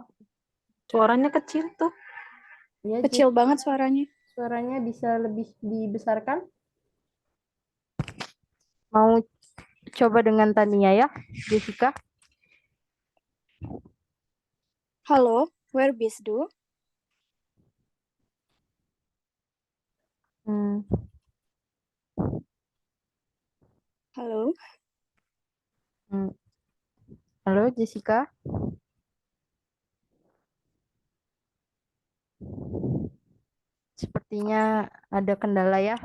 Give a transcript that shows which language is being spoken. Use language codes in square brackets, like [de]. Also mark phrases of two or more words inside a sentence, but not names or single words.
[id] Suaranya kecil tuh. Iya, Kecil banget suaranya. suaranya bisa lebih dibesarkan? Mau coba dengan Tania ya, Jessica? Halo, [de] where bist du? Hmm. [id] Halo. Hmm. Halo, Jessica? Sepertinya ada kendala ya.